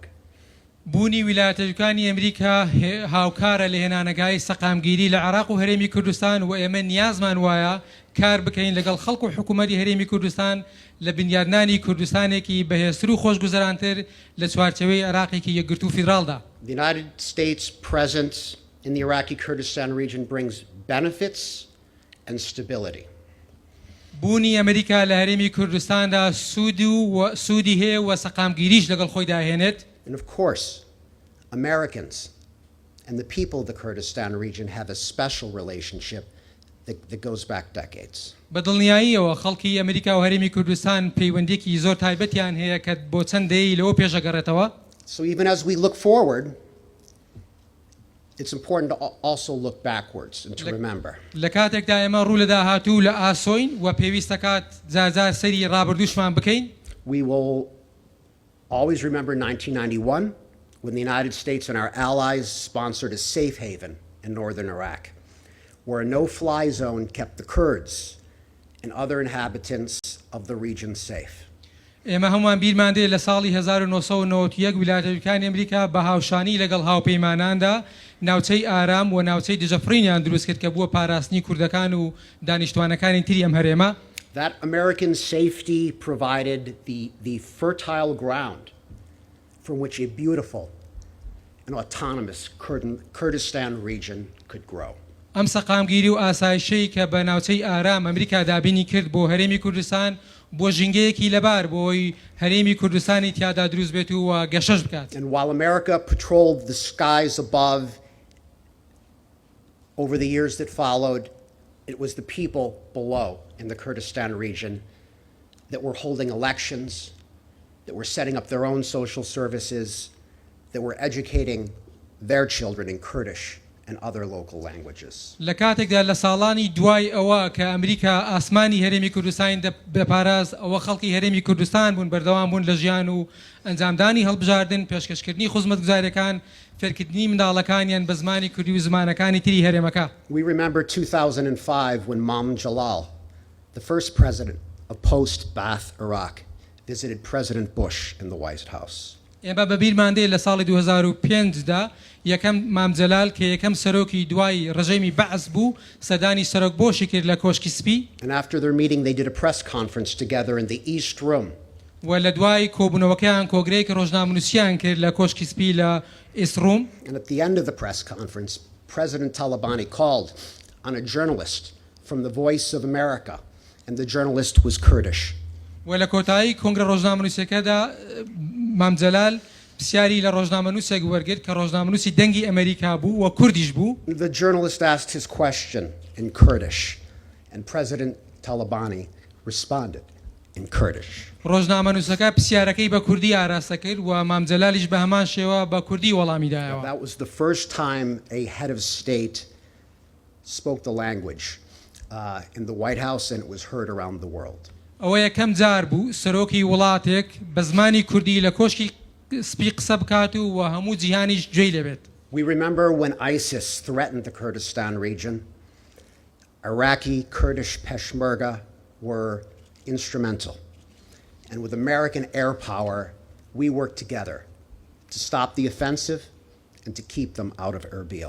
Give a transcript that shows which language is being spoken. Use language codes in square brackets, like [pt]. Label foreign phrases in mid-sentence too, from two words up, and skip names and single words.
[ckb] بوونی ویلایەتەکانی ئەمریکا هاوکارە لە هێنانەگای سەقامگیری لە عێراق و هەرێمی کوردستان و ئێمە نیازمان وایە کار بکەین لەگەڵ خەڵک و حکوومەتی هەرێمی کوردستان لە بنیادنانی کوردستانێکی بەهێزتر و خۆشگوزەرانتر لە چوارچەوەی عێراقێکی یەکگرتوو و فیدراڵدا. [en] The United States presence in the Iraqi Kurdistan region brings benefits and stability. [ckb] بوونی ئەمریکا لە هەرێمی کوردستاندا سوودی هەیە و سەقامگیریش لەگەڵ خۆی داهێنێت. [en] And of course, Americans and the people of the Kurdistan region have a special relationship that goes back decades. [ckb] بەدڵنیاییەوە خەڵکی ئەمریکا و هەرێمی کوردستان پەیوەندێکی زۆر تایبەتیان هەیە کە بۆ چەند دەیە لەوە پێشەگەڕێتەوە. [en] So even as we look forward, it's important to also look backwards and to remember. [ckb] لە کاتێکدا ئێمە ڕوو لە داهاتوو لە ئاسۆین و پێویستە کات جار سەری ڕابردووشمان بکەین. [en] We will always remember 1991 when the United States and our allies sponsored a safe haven in northern Iraq, where a no-fly zone kept the Kurds and other inhabitants of the region safe. [ckb] ئێمە هەمووان بیرمان دێ لە ساڵی 1991 ویلایەتەکانی ئەمریکا بە هاوشانی لەگەڵ هاوپەیماناندا ناوچەی ئارام و ناوچەی دژەفرینیان دروست کرد کە بووە پاراستنی کوردەکان و دانیشتوانەکانی تری ئەم هەرێمە. [en] That American safety provided the fertile ground from which a beautiful and autonomous Kurdistan region could grow. [ckb] ئەم سەقامگیری و ئاسایشەی کە بە ناوچەی ئارام ئەمریکا دابینی کرد بۆ هەرێمی کوردستان بۆ ژینگەیەکی لەبار بۆی هەرێمی کوردستانی تیادا دروست بێت و گەشەش بکات. [en] And while America patrolled the skies above over the years that followed, it was the people below in the Kurdistan region that were holding elections, that were setting up their own social services, that were educating their children in Kurdish and other local languages. [ckb] لە کاتێکدا لە ساڵانی دوای ئەوە کە ئەمریکا ئاسمانی هەرێمی کوردستان بەپاراز ئەوە خەڵکی هەرێمی کوردستان بوون بەردەوام بوون لە ژیان و ئەنجامدانی هەڵبژاردن پێشکەشکردنی خزمەتگوزاریەکان فێرکردنی منداڵەکانیان بە زمانی کوردی و زمانەکانی تری هەرێمەکە. [en] We remember 2005 when Mam Jalal, the first president of post-Ba'ath Iraq, visited President Bush in the White House. [ckb] ئێمە بەبیرمان دێ لە ساڵی 2005دا یەکەم مامجەلال کە یەکەم سەرۆکی دوای ڕژەمی بەعس بوو سەدانی سەرۆک بۆشی کرد لە کۆشکی سپی. [en] And after their meeting, they did a press conference together in the East Room. [ckb] و لە دوای کۆبوونەوەکەیان کۆگرەیەک ڕۆژنامەنووسیان کرد لە کۆشکی سپی لە ئیسروم. [en] And at the end of the press conference, President Talabani called on a journalist from the Voice of America, and the journalist was Kurdish. [ckb] و لە کۆتایی کۆنگرە ڕۆژنامەنووسیەکەدا مامجەلال پرسیاری لە ڕۆژنامەنووسێک وەرگرت کە ڕۆژنامەنووسی دەنگی ئەمریکا بوو و کوردیش بوو. [en] The journalist asked his question in Kurdish, and President Talabani responded in Kurdish. [ckb] ڕۆژنامەنووسەکە پرسیارەکەی بە کوردی ئاراستە کرد و مامجەلالیش بە هەمان شێوە بە کوردی وەڵامی دایەوە. [en] That was the first time a head of state spoke the language in the White House, and it was heard around the world. [ckb] ئەوە یەکەم جار بوو سەرۆکی وڵاتێک بە زمانی کوردی لە کۆشکی سپی قسە بکات و هەموو جیهانیش گوێی لێبێت. [en] We remember when ISIS threatened the Kurdistan region, Iraqi Kurdish Peshmerga were instrumental. And with American air power, we worked together to stop the offensive and to keep them out of Erbil.